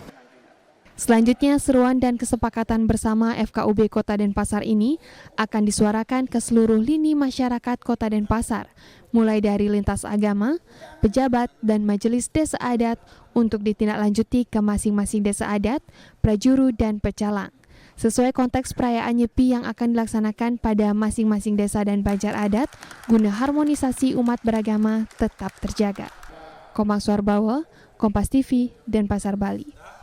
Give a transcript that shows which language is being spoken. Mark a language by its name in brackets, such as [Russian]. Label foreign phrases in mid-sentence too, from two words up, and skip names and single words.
[Indonesian] Selanjutnya, seruan dan kesepakatan bersama FKUB Kota Denpasar ini akan disuarakan ke seluruh lini masyarakat Kota Denpasar, mulai dari lintas agama, pejabat, dan majelis desa adat untuk ditindaklanjuti ke masing-masing desa adat, prajuru, dan pecalang. Sesuai konteks perayaan Nyepi yang akan dilaksanakan pada masing-masing desa dan banjar adat, guna harmonisasi umat beragama tetap terjaga. Komang Suarbawa, Kompas TV, Denpasar, Bali.